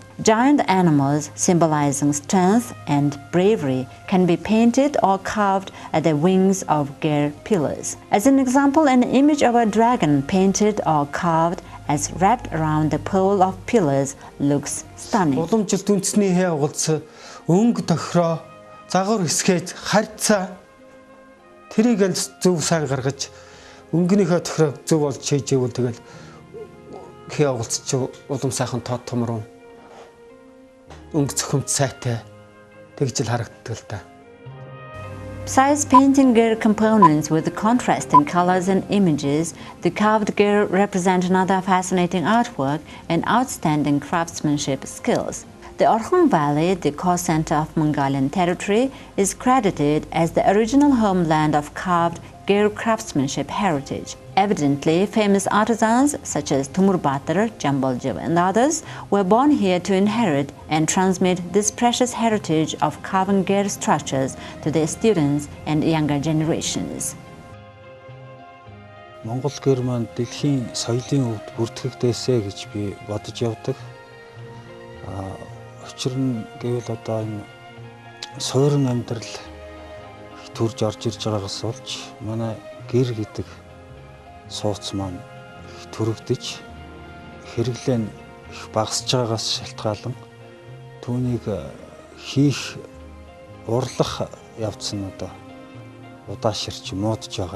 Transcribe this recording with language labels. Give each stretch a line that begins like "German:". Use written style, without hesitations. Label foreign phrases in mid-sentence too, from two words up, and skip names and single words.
English: Giant animals symbolizing strength and bravery can be painted or carved at the wings of ger pillars. As an example, an image of a dragon painted or carved as wrapped around the pole of pillars looks stunning.
Mongolian: Уламжилт үндэсний хээ уулз өнгө тохироо загвар хэсгээж харьцаа тэрийг л зөв сайн гаргаж өнгөнийхөө тохироо зөв болж чийжэвэл тэгэл хээ уулзч улам сайхан тод томроо өнгө цохимт сайтай тэгж л харагддаг л та.
English: Besides painting ger components with contrasting colors and images, the carved ger represent another fascinating artwork and outstanding craftsmanship skills. The Orkhon Valley, the core center of Mongolian territory, is credited as the original homeland of carved ger craftsmanship heritage. Evidently, famous artisans such as Tumur Batr, Jambal Ger and others were born here to inherit and transmit this precious heritage of carving ger structures to their students and younger generations.
Mongolian: Mongol Ger маань дэлхийн соёлын өвд бүртгэгдээсэ гэж би бодож явдаг. Учир нь гэвэл одоо энэ суурин амьдрал төрж орж ирж байгаагаас болж манай гэр гэдэг сууц маань төрөгдөж хэрэглээ нь их багасж байгаагаас шалтгаалan түүнийг хийх урлах явц нь одоо удааширч муудж байгаа.